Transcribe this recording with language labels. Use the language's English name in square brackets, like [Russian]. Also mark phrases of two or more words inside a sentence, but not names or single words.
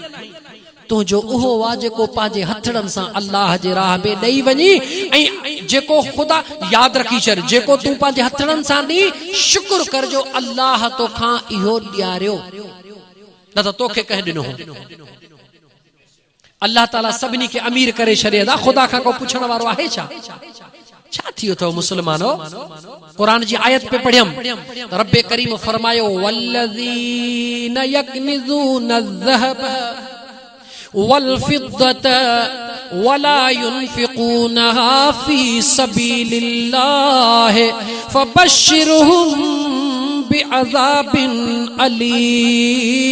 [Sindhi] तुंहिंजो उहो आहे जेको पंहिंजे हथड़नि सां अल्लाह जे राह में ॾेई वञी, ऐं जेको ख़ुदा यादि रखी छॾ, जेको तूं पंहिंजे हथड़नि सां ॾी, शुक्र कर जो अल्लाह तोखां इहो ॾियारियो, न त तोखे कंहिं ॾिनो हो। अल्लाह ताला सभिनी खे अमीर करे छॾे था, ख़ुदा खां को पुछण वारो आहे छा? छा थियो अथव मुस्लमानो? कुरान जी आयत पे पढ़ियम, रब्बे करीम फरमायो [Arabic] والذين يكنزون الذهب والفضة ولا ينفقونها في سبيل الله فبشرهم بعذاب أليم.